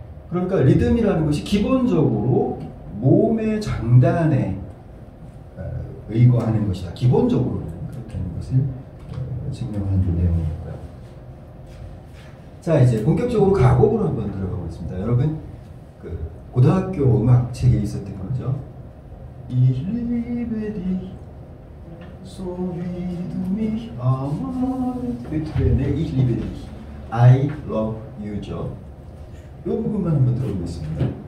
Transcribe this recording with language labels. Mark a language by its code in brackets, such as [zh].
[ko] 그러니까 리듬이라는 것이 기본적으로 모음의 장단에 의거하는 것이다. 기본적으로는 그렇다는 것을 증명하는 내용이고요. 자, 이제 본격적으로 가곡으로 한번 들어가 보겠습니다. 여러분 그 고등학교 음악 책에 있었던 거죠. [de] Ich liebe dich, so wie du mich amst. [ko] 베토벤의 [de] Ich liebe dich, [en] I love you [ko] 죠. 이 부분만 한번 들어보겠습니다.